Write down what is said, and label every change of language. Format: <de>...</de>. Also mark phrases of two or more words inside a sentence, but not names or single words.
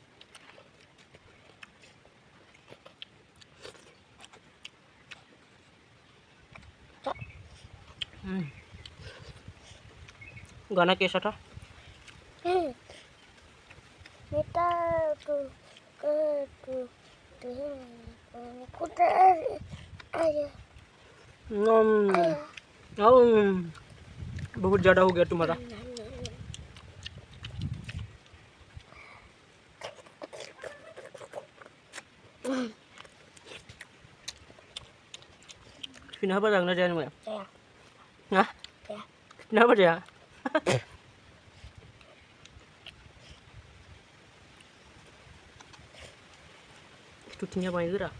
<hi>गाना कैसा था? बेटा तू बहुत ज़्यादा हो गया तुम्हारा।</hi> <id>Kenapa jangan aja nih? Hah? Kenapa ya? Itu timnya apa itu dah?</id>